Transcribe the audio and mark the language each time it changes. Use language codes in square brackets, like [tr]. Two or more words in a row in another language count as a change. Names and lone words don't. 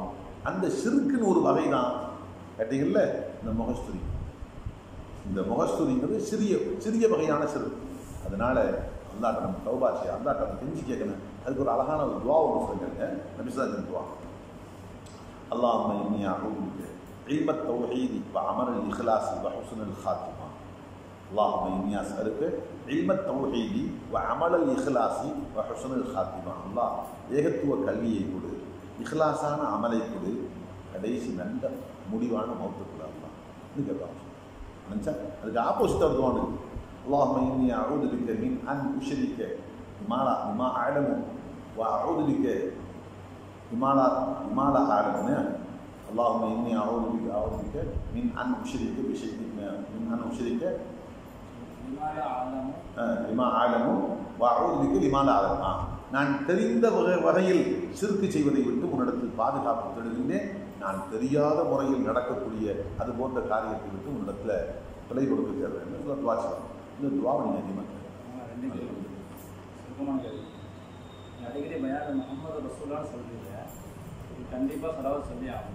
[ta] அந்த ஷிர்க்குன்னு ஒரு வகை தான் கேட்டீங்கல்ல இந்த முகஸ்துதி. இந்த முகஸ்துதிங்கிறது சிறிய வகையான ஷிர்க். அதனால அல்லாஹ்ட்ட நம்ம தௌபா செய்ய, அல்லாஹ்ட்ட நம்ம கெஞ்சி கேட்கணும். அதுக்கு ஒரு அழகான ஒரு துவா ஒன்று சொல்லுங்க, [ar] نبي صلى الله عليه وسلم دعاء اللهم إني أعوذ بك علم التوحيد وعمل الإخلاص وحسن الخاتمة. اللهم إني أسألك علم التوحيد وعمل الإخلاص وحسن الخاتمة. [ta] அல்லாஹ் ஏகத்துவ கல்வியை கொடு, இஹ்லாஸான அமலை கொடு, கடைசி நல்ல முடிவான மௌத்துக்குள்ள அல்லாஹ் கேட்பாங்க. நினச்சா அதுக்கு ஆப்போசிட்டாக வருவானு, [ar] اللهم إني أعوذ بك من أن أشرك بما أعلم وأعوذ بك بما لا أعلم. اللهم إني أعوذ بك من أن أشرك بشيء من أن أشرك بما أعلم وأعوذ بك لما لا أعلم. [ta] நான் தெரிந்த வகையில் ஷிர்க் செய்வதை விட்டு உன்னிடத்தில் பாதுகாப்பு தேடுகின்றேன், நான் தெரியாத முறையில் நடக்கக்கூடிய அது போன்ற காரியத்தை விட்டு உன்னிடத்தில் பிழை கொடுக்க தேடுறேன். துவா செய்யலாம். இந்த துவாவை நீங்கள் அதிகமாக அடிக்கடி பயான் முஹம்மது ரசூலுல்லாஹ் சொல்றீங்க, கண்டிப்பாக சலவாத் சொல்லி ஆகணும்.